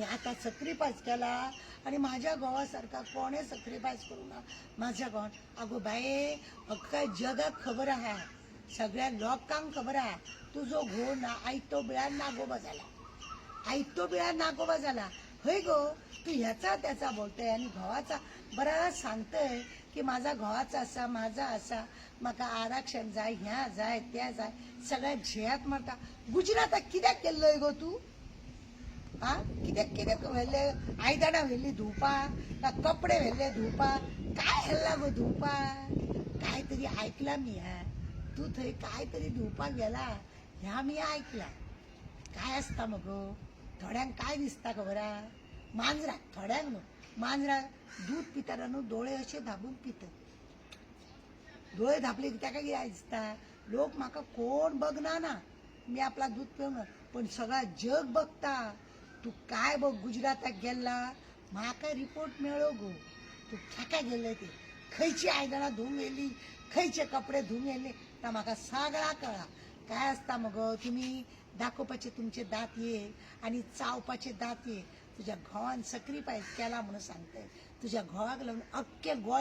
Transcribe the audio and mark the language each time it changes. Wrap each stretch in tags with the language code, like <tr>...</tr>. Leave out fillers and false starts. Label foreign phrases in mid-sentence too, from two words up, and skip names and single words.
<kok>आतां सॅक्रिफायस केला आनी म्हाज्या घोवा सारका कोणें सॅक्रिफायस करूं ना म्हाज्या घोवान आगो बाये अख्ख्या जगाक खबर आहा सगळ्या लोकांक खबर आहा तुजो घोव ना आयतो बिळार नागोबा जाला आयतो बिळार नागोबा जाला हय गो तू ह्याचा त्याचा बोलतय आणि घोवाचा बरा सांगतय की माझा घोवाचा असा माझा असा म्हाका आरक्षण जाय ह्या जाय त्या जाय सगळ्या झेयात मारता गुजराताक कित्याक केल्लोय गो तू हा कित्याक कित्याक व्हेल्ले आयदनां व्हेल्ली धुवपा का कपडे व्हेल्ले धुवपा काय हेल्ला गो धुवपा काय तरी आयकला मी हा तू थंय काय तरी धुवपाक गेला ह्या मी आयकला काय असता मगो थोड्यांक काय दिसता खबर हा मांजराक थोड्यांक न्हू मांजराक दूध पिताना न्हू दोळे अशे धापून पितात दोळे धापले की ताका कितें दिसता लोक म्हाका कोण बघना ना मी आपला दूध पिवंक पण सगळा जग बघता तू काय बघ गुजराताक गेला म्हाका रिपोर्ट मेळ्ळो गो तू खेका गेले ते खंयची आयदनां धुवंक येयली खंयचे कपडे धुवंक येयले ता म्हाका सगळा कळ्ळा काय असता मगो तुम्ही दाखोवपाचे तुमचे दांत ये आणि चावपाचे दांत ये तुझ्या घोवान सॅक्रिफायस केला म्हणून सांगताय तुझ्या घोवाक लागून अख्खे</kok>